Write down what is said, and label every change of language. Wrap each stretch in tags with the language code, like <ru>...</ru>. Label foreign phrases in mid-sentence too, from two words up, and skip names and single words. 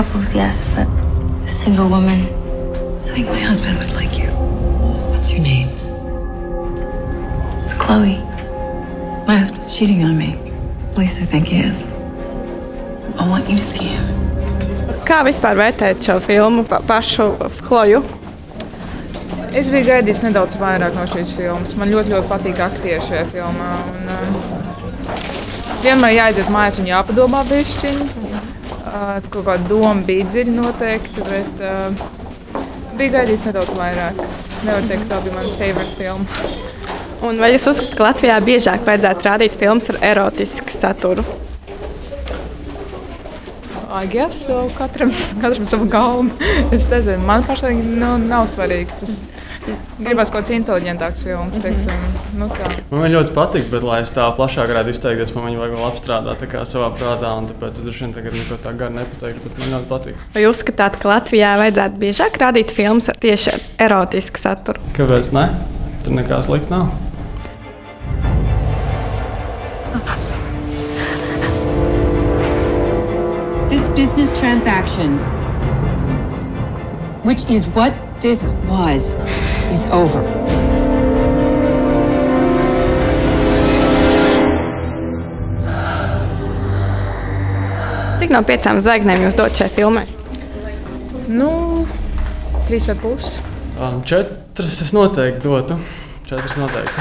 <en>girls, yes, but a single woman. I think my husband would like you. What's your name? It's Chloe. My husband's cheating on me. At least I think he is. I want you to see him.</en> <lv>Kā vispār vērtēt šo filmu pašu Chloju? Es biju gaidījis nedaudz vairāk no šīs filmas. Man ļoti patīk aktieri šajā filmā. Vienmēr jāaiziet mājās un jāpadomā bišķiņi. Kaut kāda doma bija dziļi noteikti, bet bija gaidījis nedaudz vairāk. Nevar teikt, tā bija mana favorite filma. Un vai jūs uzskatāt, ka Latvijā biežāk vajadzētu rādīt filmas ar erotisku saturu?</lv> <en>I guess so.</en> <lv>Katram savu galvu. Es nezinu, man pašlaik nav svarīgi. Gribas kaut kāds inteliģentāks filmas, teiksim. Man ļoti patīk, bet, lai es tā plašāk varētu izteikties, man viņu vajag vēl apstrādāt savā prātā, un tāpēc es droši vien tagad neko tā garu nepateiktu, bet man ļoti patīk. Vai jūs uzskatāt, ka Latvijā vajadzētu biežāk rādīt filmas ar tieši erotisku saturu? Kāpēc ne? Tur nekā slikta nav.</lv> <en>This business transaction, which is what this was, is over.</en> <lv>Cik no 5 zvaigznēm jūs dot šai filmai? 3,5. 4 es noteikti dotu. 4 noteikti.</lv>